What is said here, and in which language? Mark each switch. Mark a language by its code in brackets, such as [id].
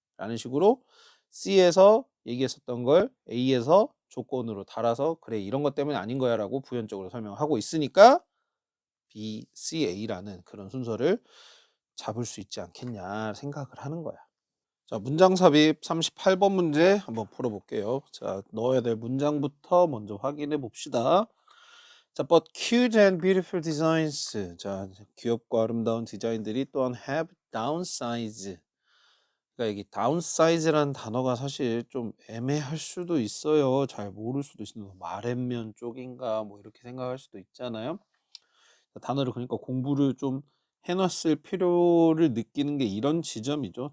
[ko] 라는 식으로 C에서 얘기했었던 걸 A에서 조건으로 달아서 그래 이런 것 때문에 아닌 거야 라고 부연적으로 설명하고 있으니까 B, C, A라는 그런 순서를 잡을 수 있지 않겠냐 생각을 하는 거야. 자, 문장 삽입 38번 문제 한번 풀어볼게요. 자, 넣어야 될 문장부터 먼저 확인해 봅시다. [en] 자, but cute and beautiful designs. [ko] 자, 귀엽고 아름다운 디자인들이 또한 [en] have downsize. [ko] 그러니까 여기 downsize라는 단어가 사실 좀 애매할 수도 있어요. 잘 모를 수도 있어요. 말앤면 쪽인가 뭐 이렇게 생각할 수도 있잖아요. 단어를 그러니까 공부를 좀 해놨을 필요를 느끼는 게 이런 지점이죠.